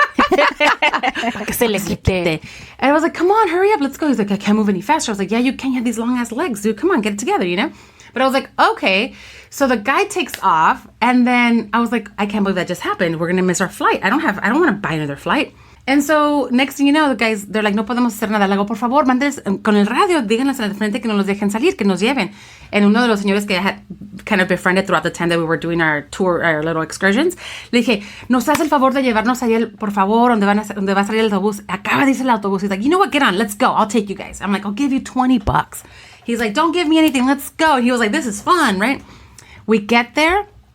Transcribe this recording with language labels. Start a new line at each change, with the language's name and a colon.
Spanish: Para que se le quite.
English: And I was like, come on, hurry up, let's go. He's like, I can't move any faster. I was like, yeah, you can't have these long ass legs, dude. Come on, get it together, you know? But I was like, okay. So the guy takes off, and then I was like, I can't believe that just happened. We're gonna miss our flight. I don't want to buy another flight. And so next thing you know, the guys, they're like,
Spanish: no podemos hacer nada. Le digo, por favor, mandes con el radio, díganles al frente que no los dejen salir, que nos lleven. And uno de los señores que
English: I had kind of befriended throughout the time that we were doing our tour, our little excursions,
Spanish: le dije, nos hace el favor de llevarnos allá, por favor, donde va a salir el autobús. Acaba de irse el autobús.
English: He's like, you know what, get on, let's go. I'll take you guys. I'm like, I'll give you $20. He's like, don't give me anything, let's go. And he was like, this is fun, right? We get there.